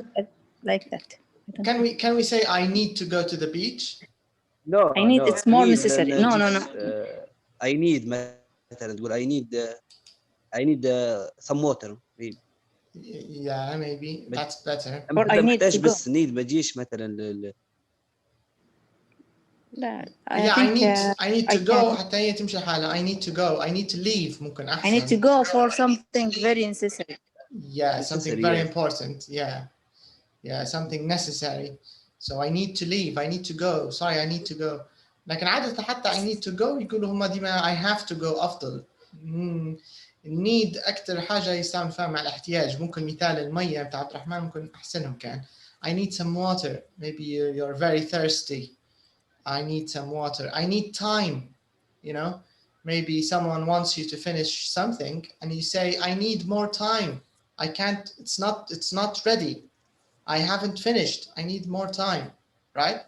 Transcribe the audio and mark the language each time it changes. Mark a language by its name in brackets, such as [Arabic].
[English] I would like that. Can we say I need to go to the beach? No, I need, no. it's more necessary. No. I need [Arabic] مثلا تقول [English] I need some water. Yeah, maybe that's better. Or I need to go. [Arabic] بس need ما تجيش مثلا لا, [English] I need to go [Arabic] حتى هي تمشي حالها. [English] I need to go. I need to leave [Arabic] ممكن أحسن. [English] I need to go for something very necessary. Yeah, something very important. Yeah, something necessary. So I need to leave. I need to go. Sorry, I need to go. [Arabic] لكن عادة حتى [English] I need to go [Arabic] يقولوا هم ديما [English] I have to go [Arabic] أفضل. need أكتر حاجة يستعمل فيها مع الاحتياج. ممكن مثال المية بتاع عبد الرحمن ممكن أحسنهم كان. [English] I need some water. Maybe you're very thirsty. I need some water. I need time. You know, maybe someone wants you to finish something and you say, I need more time. I can't, it's not ready. I haven't finished. I need more time. Right?